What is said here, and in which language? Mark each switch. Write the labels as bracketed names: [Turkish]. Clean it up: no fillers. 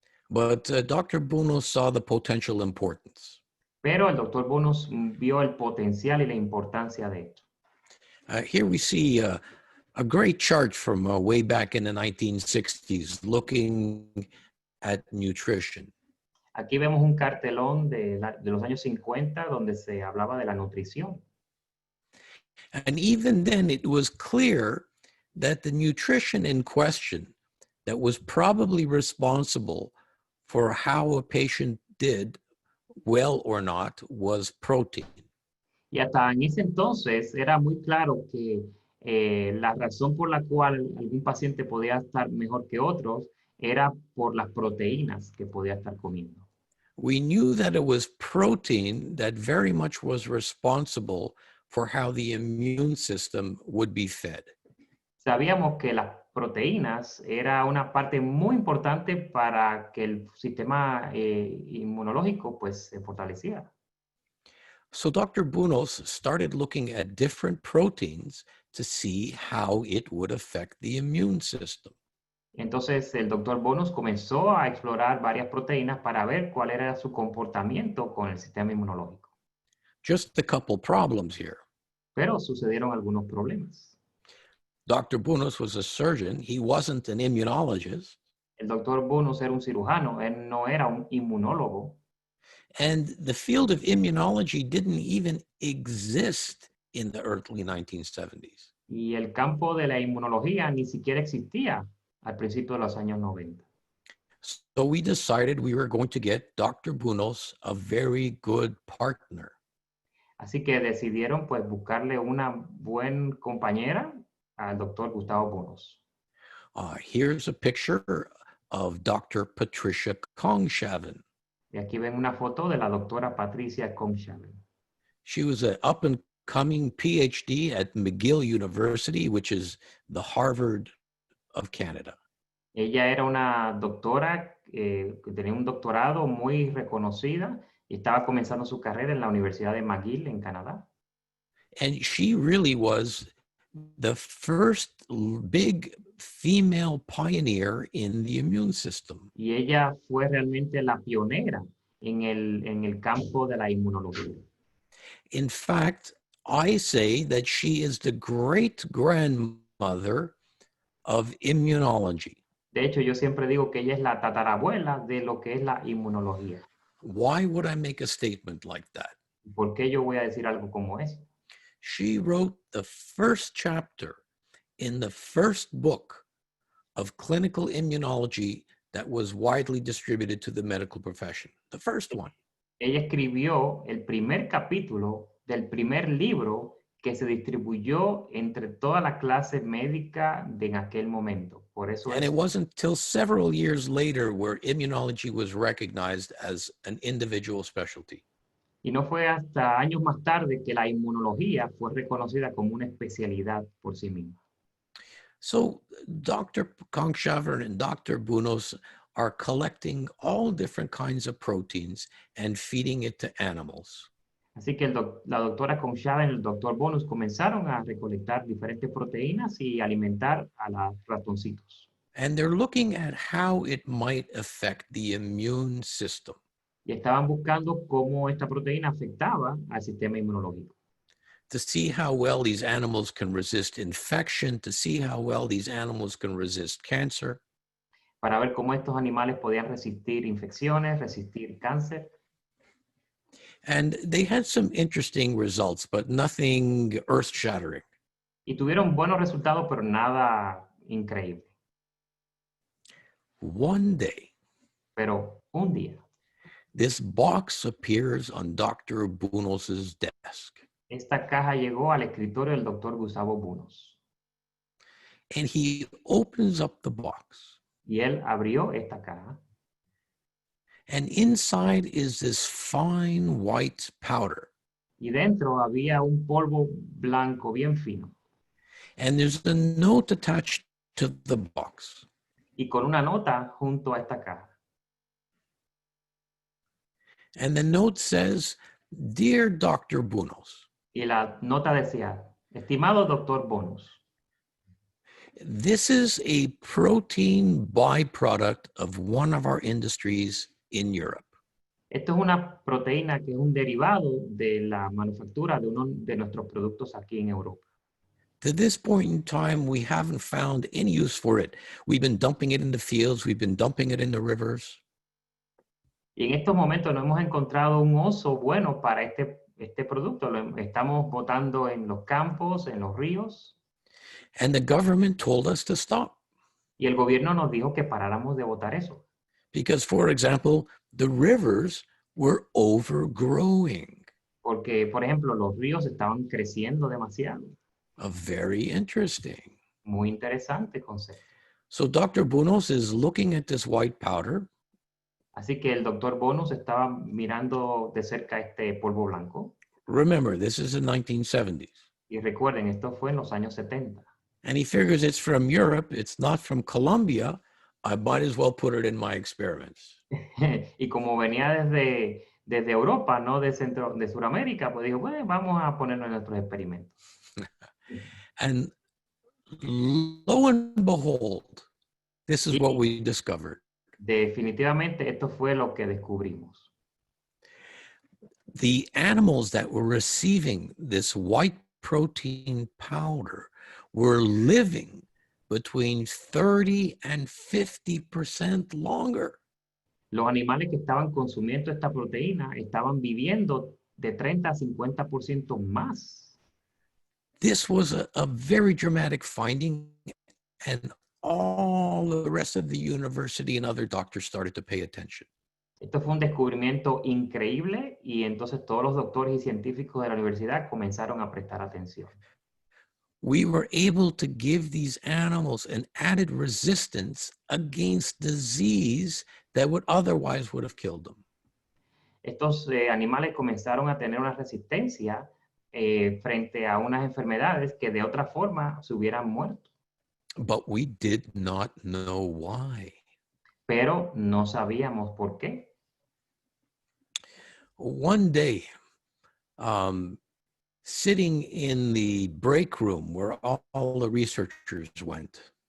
[English] But Dr. Bunos saw the potential importance. [Spanish] Pero el doctor Bunos vio el potencial y la importancia de esto. [English] Here we see a great chart from way back in the 1960s looking at nutrition. [Spanish] Aquí vemos un cartelón de los años 50 donde se hablaba de la nutrición. [English] And even then, it was clear that the nutrition in question that was probably responsible for how a patient did, well or not, was protein. [Spanish] Y hasta en ese entonces era muy claro que la razón por la cual algún paciente podía estar mejor que otros era por las proteínas que podía estar comiendo. [English] We knew that it was protein that very much was responsible for how the immune system would be fed. [Spanish] Sabíamos que las proteínas era una parte muy importante para que el sistema inmunológico pues se fortaleciera. [English] So Dr. Bunos started looking at different proteins to see how it would affect the immune system. [Spanish] Entonces el doctor Bonus comenzó a explorar varias proteínas para ver cuál era su comportamiento con el sistema inmunológico. [English] Just a couple problems here. [Spanish] Pero sucedieron algunos problemas. [English] Dr. Bunos was a surgeon. He wasn't an immunologist. [Spanish] El doctor Bonus era un cirujano, él no era un inmunólogo. [English] And the field of immunology didn't even exist in the early 1970s. [Spanish] Y el campo de la inmunología ni siquiera existía al principio de los años 90. [English] So we decided we were going to get Dr. Bunos a very good partner. [Spanish] Así que decidieron pues buscarle una buena compañera al doctor Gustavo Bonus. [English] Here's a picture of Dr. Patricia Kongshaven. [Spanish] Y aquí ven una foto de la doctora Patricia Kongshaven. [English] She was an up-and-coming PhD at McGill University, which is the Harvard of Canada. [Spanish] Ella era una doctora que tenía un doctorado muy reconocida y estaba comenzando su carrera en la Universidad de McGill en Canadá. [English] And she really was the first big female pioneer in the immune system. [Spanish] Y ella fue realmente la pionera en el campo de la inmunología. [English] In fact, I say that she is the great-grandmother of immunology. [Spanish] De hecho, yo siempre digo que ella es la tatarabuela de lo que es la inmunología. [English] Why would I make a statement like that? [Spanish] ¿Por qué yo voy a decir algo como eso? [English] She wrote the first chapter in the first book of clinical immunology that was widely distributed to the medical profession. The first one. [Spanish] Ella escribió el primer capítulo del primer libro que se distribuyó entre toda la clase médica de en aquel momento. Por eso [English] And it wasn't until several years later where immunology was recognized as an individual specialty. [Spanish] Y no fue hasta años más tarde que la inmunología fue reconocida como una especialidad por sí misma. [English] So Dr. Kongshaver and Dr. Bunos are collecting all different kinds of proteins and feeding it to animals. [Spanish] Así que la doctora Kongshaven y el doctor Bonus comenzaron a recolectar diferentes proteínas y alimentar a los ratoncitos. [English] And they're looking at how it might affect the immune system. [Spanish] Y estaban buscando cómo esta proteína afectaba al sistema inmunológico. [English] To see how well these animals can resist infection, to see how well these animals can resist cancer. [Spanish] Para ver cómo estos animales podían resistir infecciones, resistir cáncer. [English] And they had some interesting results, but nothing earth-shattering. [Spanish] Y tuvieron buenos resultados, pero nada increíble. [English] One day, [Spanish] Pero un día, [English] this box appears on Dr. Bunos's desk. [Spanish] esta caja llegó al escritorio del doctor Gustavo Bonus. [English] And he opens up the box. [Spanish] Y él abrió esta caja. [English] And inside is this fine white powder. [Spanish] Y dentro había un polvo blanco bien fino. [English] And there's a note attached to the box. [Spanish] Y con una nota junto a esta caja. [English] And the note says, "Dear Dr. Bunos, [Spanish] Y la nota decía, estimado doctor Bonus, [English] this is a protein byproduct of one of our industries in Europe. [Spanish] esto es una proteína que es un derivado de la manufactura de uno de nuestros productos aquí en Europa. [English] To this point in time, we haven't found any use for it. We've been dumping it in the fields. We've been dumping it in the rivers. [Spanish] Y en estos momentos no hemos encontrado un uso bueno para este producto. Lo estamos botando en los campos, en los ríos. [English] And the government told us to stop. [Spanish] Y el gobierno nos dijo que paráramos de botar eso. [English] Because, for example, the rivers were overgrowing. [Spanish] Porque, por ejemplo, los ríos estaban creciendo demasiado. [English] Very interesting. [Spanish] Muy interesante concepto. [English] So Dr. Bunos is looking at this white powder. [Spanish] Así que el doctor Bonus estaba mirando de cerca este polvo blanco. [English] Remember, this is the 1970s. [Spanish] Y recuerden, esto fue en los años 70. [English] And he figures it's from Europe, it's not from Colombia. I might as well put it in my experiments. [Spanish] Y como venía desde Europa, no de Sudamérica, pues dijo, bueno, vamos a ponerlo en nuestros experimentos. [English] And lo and behold, this is what we discovered. [Spanish] Definitivamente esto fue lo que descubrimos. [English] The animals that were receiving this white protein powder were living between 30 and 50% longer. [Spanish] Los animales que estaban consumiendo esta proteína estaban viviendo de 30 a 50% más. [English] This was a very dramatic finding, and all the rest of the university and other doctors started to pay attention. [Spanish] Esto fue un descubrimiento increíble y entonces todos los doctores y científicos de la universidad comenzaron a prestar atención. [English] We were able to give these animals an added resistance against disease that would otherwise would have killed them. [Spanish] Estos animales comenzaron a tener una resistencia frente a unas enfermedades que de otra forma se hubieran muerto. [English] But we did not know why. [Spanish] Pero no sabíamos por qué. [English] One day, sitting in the break room where all the researchers went,